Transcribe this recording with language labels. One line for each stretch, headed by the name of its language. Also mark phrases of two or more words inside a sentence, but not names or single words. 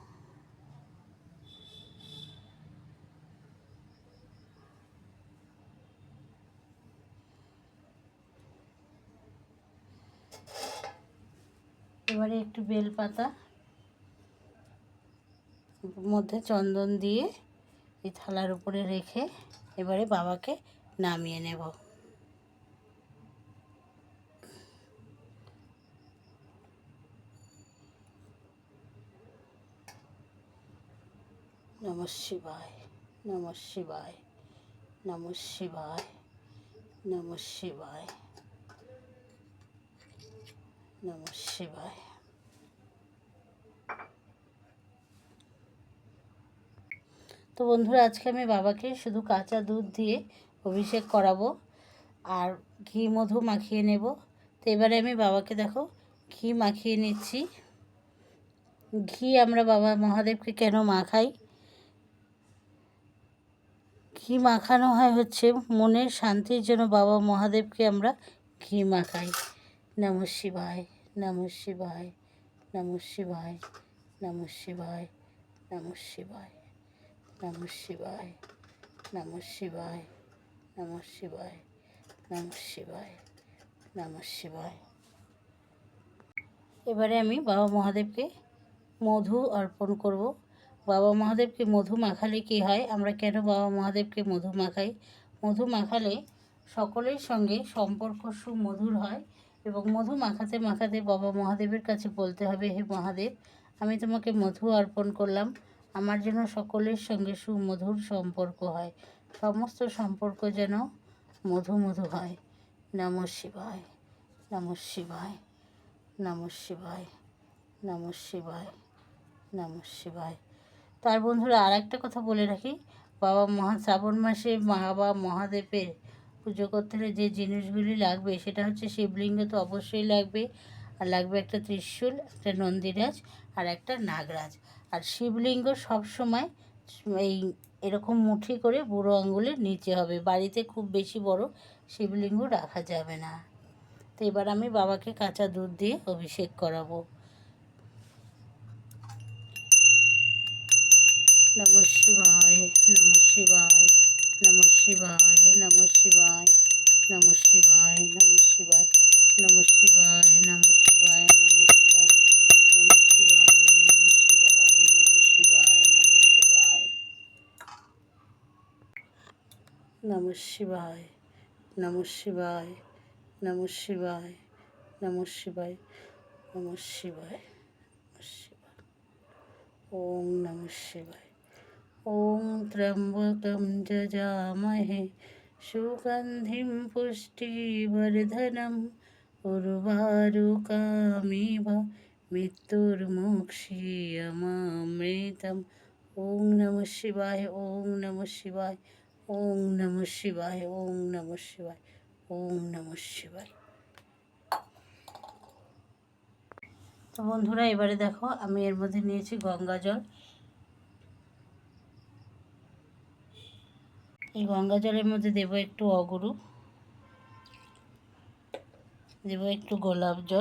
Bangla: এবারে একটু বেলপাতা মধ্যে চন্দন দিয়ে এই থালার উপরে রেখে এবারে বাবাকে নামিয়ে নেব।
Sanskrit: নমঃ শিবায়, নমঃ শিবায়, নমঃ শিবায়, নমঃ শিবায়, নমঃ শিবায়।
Bangla: তো বন্ধুরা, আজকে আমি বাবাকে শুধু কাঁচা দুধ দিয়ে অভিষেক করাবো আর ঘি মধু মাখিয়ে নেব। তো এবারে আমি বাবাকে দেখো ঘি মাখিয়ে নিচ্ছি। ঘি আমরা বাবা মহাদেবকে কেন মাখাই? ঘি মাখানো হয় হচ্ছে মনের শান্তির জন্য বাবা মহাদেবকে আমরা ঘি মাখাই।
Sanskrit: নমঃ শিবায়, নমঃ শিবায়, নমঃ শিবায়, নমঃ শিবায়, নমঃ শিবায়, নমঃ শিবায়, নমঃ শিবায়, নমঃ শিবায়, নমঃ শিবায়, নমঃ শিবায়।
Bangla: এবারে আমি বাবা মহাদেবকে মধু অর্পণ করব। বাবা মহাদেবকে মধু মাখালে কী হয়? আমরা কেন বাবা মহাদেবকে মধু মাখাই? মধু মাখালে সকলের সঙ্গে সম্পর্ক সুমধুর হয় এবং মধু মাখাতে মাখাতে বাবা মহাদেবের কাছে বলতে হবে, হে মহাদেব, আমি তোমাকে মধু অর্পণ করলাম, আমার যেন সকলের সঙ্গে সুমধুর সম্পর্ক হয়, সমস্ত সম্পর্ক যেন মধু মধু হয়।
Sanskrit: নমঃ শিবায়, নমঃ শিবায়, নমঃ শিবায়, নমঃ শিবায়, নমঃ শিবায়।
Bangla: তার বন্ধুরা, আর একটা কথা বলে রাখি, শ্রাবণ মাসে বাবা মহাদেবের পুজো করতে হলে যে জিনিসগুলি লাগবে সেটা হচ্ছে শিবলিঙ্গ তো অবশ্যই লাগবে, আর লাগবে একটা ত্রিশূল, একটা নন্দীরাজ আর একটা নাগরাজ। আর শিবলিঙ্গ সবসময় এই এরকম মুঠি করে বুড়ো আঙুলের নিচে হবে, বাড়িতে খুব বেশি বড় শিবলিঙ্গ রাখা যাবে না। তো এবার আমি বাবাকে কাঁচা দুধ দিয়ে অভিষেক করাবো।
Sanskrit: নমঃ শিবায়, নমঃ শিবায়, নমঃ শিবায়, নমঃ শিবায়, নমঃ শিবায়, নমঃ শিবায়, নমঃ শিবায়, নমঃ শিবায়, নমঃ শিবায়, নমঃ শিবায়, নমঃ শিবায়, নমঃ শিবায়, নমঃ শিবায়, নমঃ শিবায়, নমঃ শিবায়, নমঃ শিবায়, নমঃ শিবায়। নমঃ শিবায়, শিবায়। ওম নমঃ শিবায়। ওম ত্র্যম্বকম যজামহে সুগন্ধিম পুষ্টিবর্ধনম উর্বারুকামিব মৃত্যুর্মুক্ষীয়মামৃতম। ওম নমঃ শিবায়, ওম নমঃ শিবায়, ওম নমঃ শিবায়, ওম নমঃ শিবায়, ওম নমঃ শিবায়।
Bangla: তো বন্ধুরা, এবারে দেখো আমি এর মধ্যে নিয়েছি গঙ্গা জল। এই গঙ্গা জলের মধ্যে দেবো একটু অগুরু, দেবো একটু গোলাপ জল।